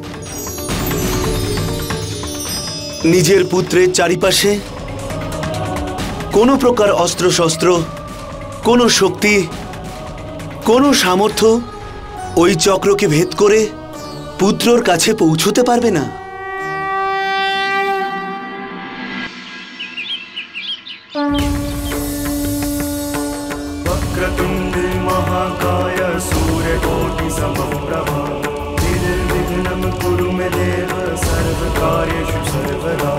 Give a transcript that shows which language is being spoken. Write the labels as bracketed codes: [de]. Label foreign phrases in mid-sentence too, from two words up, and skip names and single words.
[bn] নিজের পুত্রের চারিপাশে কোনো প্রকার অস্ত্রশস্ত্র, কোনো শক্তি, কোনো সামর্থ্য ওই চক্রকে ভেদ করে পুত্রর কাছে পৌঁছতে পারবে না। [sa] वक्रतुण्डे महाकाय सूर्यकोटि समप्रभा निर्विघ्नं कुरु मे देव सर्वकार्येषु सर्वदा।